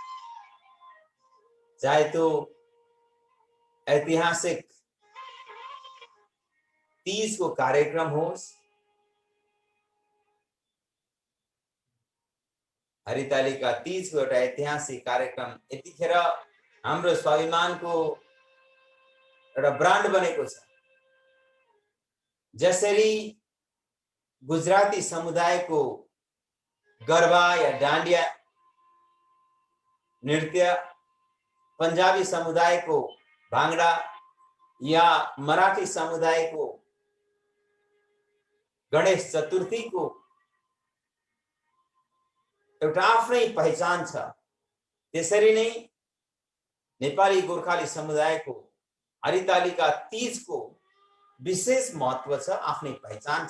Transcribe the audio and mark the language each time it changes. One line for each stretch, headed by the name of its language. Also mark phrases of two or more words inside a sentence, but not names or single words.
Nepali: चाहे तो ऐतिहासिक तीज को कार्यक्रम होस्, हरितालिका तीज को एउटा ऐतिहासिक कार्यक्रम यतिखेर हाम्रो स्वाभिमानको एउटा ब्रान्ड बनेको छ। जसरी गुजराती समुदायको गरबा या डांडिया नृत्य, पंजाबी समुदायको भांगड़ा या मराठी समुदायको गणेश चतुर्थी को एउटा आफ्नै पहिचान छ। त्यसरी नै नेपाली गोर्खाली समुदायको हरितालिका तीज को विशेष महत्व छ, आफ्नै पहिचान छ।